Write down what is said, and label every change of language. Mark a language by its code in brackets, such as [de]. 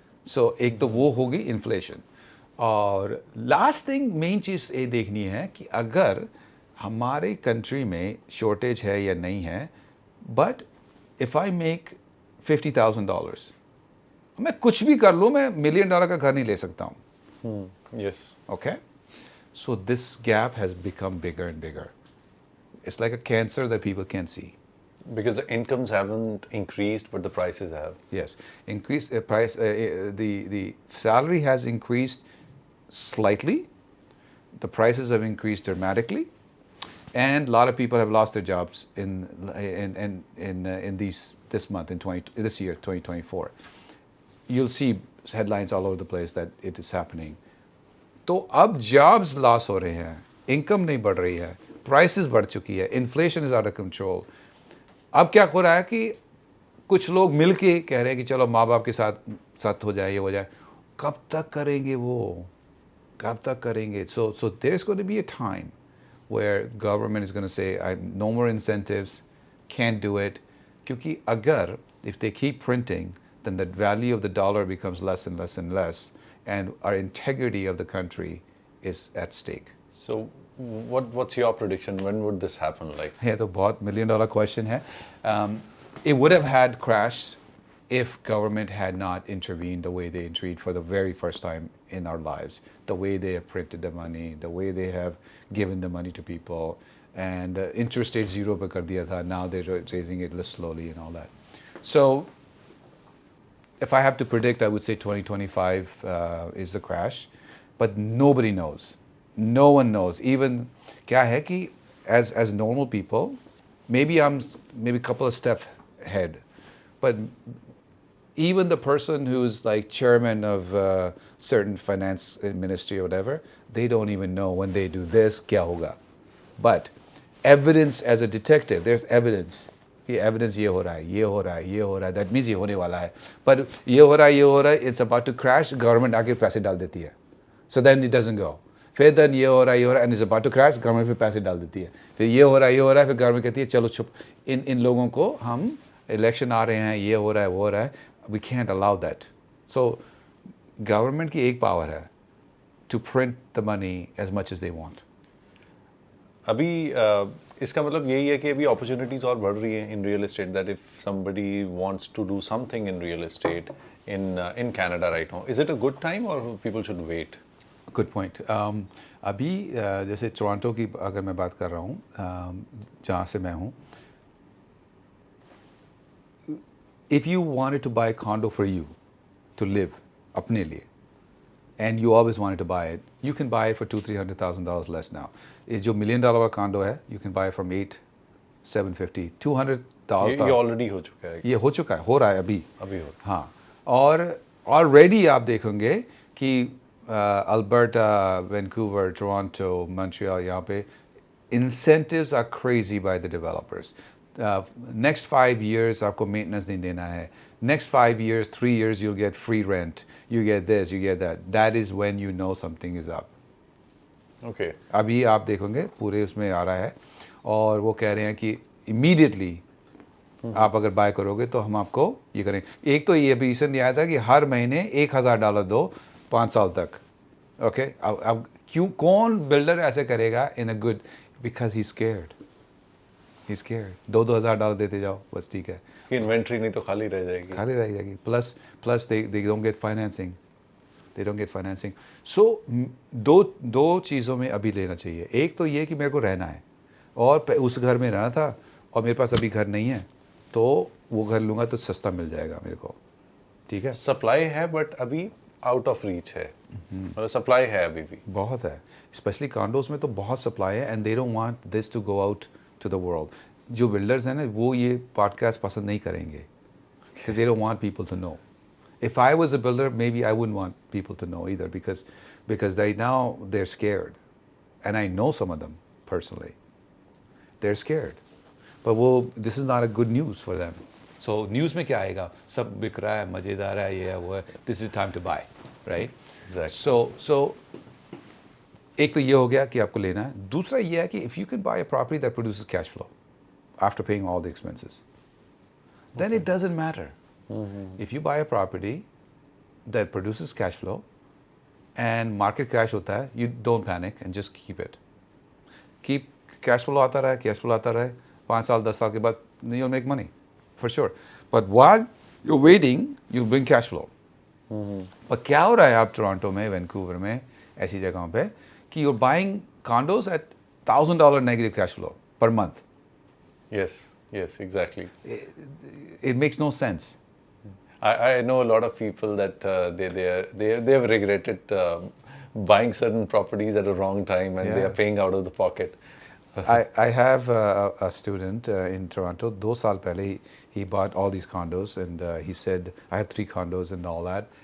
[hi] सो एक तो वो होगी इन्फ्लेशन, और लास्ट थिंग मेन चीज़ ये देखनी है कि अगर हमारे कंट्री में शॉर्टेज है या नहीं है, बट इफ़ आई मेक $50,000, मैं कुछ भी कर लूँ, मैं $1 million का घर नहीं ले सकता हूँ। [en] Yes. Okay? So this gap has become bigger and bigger. It's like a cancer that people can't see. Because the incomes haven't increased, but the prices have. Yes, increased price. The salary has increased slightly. The prices have increased dramatically, and a lot of people have lost their jobs in this month this year 2024. You'll see headlines all over the place that it is happening. [hi] तो अब jobs loss हो रहे हैं, income नहीं बढ़ रही है, prices बढ़ चुकी है, [en] Inflation is out of control. [hi] अब क्या हो रहा है कि कुछ लोग मिल के कह रहे हैं कि चलो माँ बाप के साथ हो जाए, ये हो जाए। कब तक करेंगे वो, कब तक करेंगे? [en] So there is going to be a time where government is going to say I no more incentives, can't do it, क्योंकि अगर if they keep printing then the value of the dollar becomes less and less and less, and our integrity of the country is at stake. So what's your prediction? When would this happen? Like, [hi] Yeah, तो बहुत $1 million question है. [en] It would have had crashed if government had not intervened the way they intervened for the very first time in our lives. The way they have printed the money, the way they have given the money to people, and interest rate [hi] 0 पे कर दिया था. [en] Now they're raising it slowly and all that. So if I have to predict, I would say 2025 is the crash, but nobody knows. No one knows. Even [hi] क्या है कि [en] as normal people, maybe I'm a couple of steps ahead, but even the person who's like chairman of certain finance ministry or whatever, they don't even know when they do this [hi] क्या होगा. [en] But evidence as a detective, there's evidence. [hi] कि evidence ये हो रहा है, ये हो रहा है, ये हो रहा है, दैट मीन्स ये होने वाला है, पर ये हो रहा है, ये हो रहा है, it's about to crash, government आके पैसे डाल देती है, so then it doesn't go. फिर देन ये हो रहा है, ये हो रहा है, and it's about to crash, government फिर पैसे डाल देती है, फिर ये हो रहा है, ये हो रहा है, फिर गवर्नमेंट कहती है चलो चुप, इन लोगों को, हम इलेक्शन आ रहे हैं, ये हो रहा है, वो हो रहा है, we can't allow that. So government की एक पावर है [en] To print the money as much as they want. [hi] अभी इसका मतलब यही है कि अभी अपॉर्चुनिटीज और बढ़ रही हैं [en] In real estate, that if somebody wants to do something in real estate in Canada right now, is it a good time और people should wait? Good point. [hi] अभी जैसे टोरंटो की अगर मैं बात कर रहा हूँ, जहाँ से मैं हूँ, [en] if you wanted to buy condo for you to live [hi] अपने लिए, [en] and you always wanted to buy it, you can buy it for $200,000-300,000 less now. [hi] ये जो $1 million का condo है, [en] you can buy it from [hi] $8,750, $200,000. ये already हो चुका है, ये हो चुका है, हो रहा है अभी हो रहा है। हाँ, और ऑलरेडी आप देखेंगे कि अल्बर्टा, वैंकूवर, टोरंटो, मॉन्ट्रियल, यहाँ पे [en] incentives are crazy by the developers. [hi] Next 5 years आपको maintenance नहीं देना है. [en] Next 5 years, 3 years, you'll get free rent. You get this, you get that. That is when you know something is up. Okay. [hi] अभी आप देखोगे पूरे उसमें आ रहा है, और वो कह रहे हैं कि immediately आप अगर बाय करोगे तो हम आपको ये करेंगे। एक तो ये भी रिसेंटली आया था कि हर महीने $1,000 दो 5 साल तक। ओके, अब क्यों, कौन बिल्डर ऐसे करेगा इन a good, [en] Because he scared, he scared. [hi] $2,000 देते जाओ, बस ठीक है, इन्वेंट्री नहीं तो खाली रह जाएगी, खाली रह जाएगी। [en] Plus they don't get financing, they don't get financing. [hi] सो दो चीज़ों में अभी लेना चाहिए। एक तो ये कि मेरे को रहना है और उस घर में रहना था और मेरे पास अभी घर नहीं है, तो वो घर लूँगा तो सस्ता मिल जाएगा मेरे को, ठीक है। सप्लाई है बट अभी आउट ऑफ रीच है, मतलब सप्लाई है अभी भी बहुत है, स्पेशली कॉन्डोज में तो बहुत सप्लाई है, [en] And they don't want this to go out to the world. [hi] जो बिल्डर्स हैं ना वो ये पॉडकास्ट पसंद नहीं करेंगे, [en] Because they don't want people to know. If I was a builder, maybe I wouldn't want people to know either, because right now they're scared, and I know some of them personally. They're scared, but this is not a good news for them. [hi] So news में क्या आएगा? सब बिक रहा है, मजेदार है, ये है वो है. [en] This is time to buy, right? Exactly. [hi] So एक तो ये हो गया कि आपको लेना है. दूसरा ये है कि [en] if you can buy a property that produces cash flow after paying all the expenses, then it doesn't matter. If you buy a property that produces cash flow and market crash होता है, you don't panic and just keep it. Keep cash flow [hi] आता रहे, 5 साल 10 साल के बाद [en] you'll make money, for sure. But while you're waiting, you'll bring cash flow. [hi] और क्या हो रहा है आप टोरंटो में, वैंकूवर में, ऐसी जगहों पे कि [en] you're buying condos at $1,000 negative cash flow per month. Yes, exactly. It makes no sense. I know a lot of people that they have regretted buying certain properties at a wrong time, and they are Yes. paying out of the pocket. I have a student in Toronto. [hi] 2 साल पहले [en] he bought all these condos, and he said, I have 3 condos and all that.